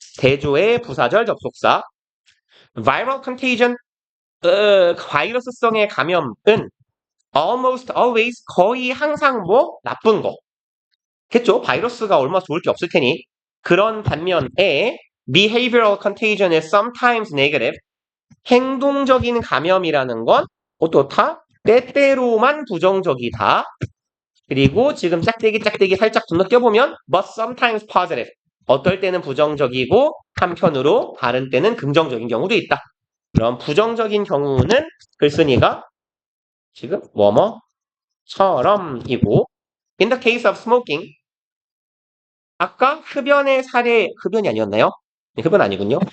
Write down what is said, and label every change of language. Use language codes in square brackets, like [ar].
[ko] 대조의 부사절 접속사. [en] Viral contagion, [ko] 바이러스성의 감염은 [en] almost always, [ko] 거의 항상 뭐 나쁜 거. 겠죠? 바이러스가 얼마나 좋을 게 없을 테니. 그런 반면에 [en] behavioral contagion is sometimes negative. [ko] 행동적인 감염이라는 건 어떻다? 때때로만 부정적이다. 그리고 지금 짝대기 살짝 건너뛰어보면 [en] but sometimes positive. [ko] 어떨 때는 부정적이고 한편으로 다른 때는 긍정적인 경우도 있다. 그럼 부정적인 경우는 글쓴이가 지금 뭐뭐처럼이고 [en] in the case of smoking [ko] 아까 흡연의 사례 흡연이 아니었나요? 네, 흡연 아니군요.